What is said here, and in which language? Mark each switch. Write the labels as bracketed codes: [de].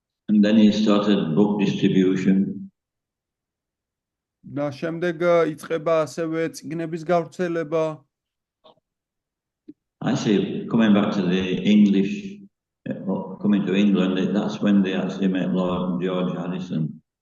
[en] And then he started book distribution. [ka] და შემდეგ იწყება ასევე წიგნების გავრცელება. [en] I say, coming back to the English, coming to England, that's when they actually met Lord George Harrison.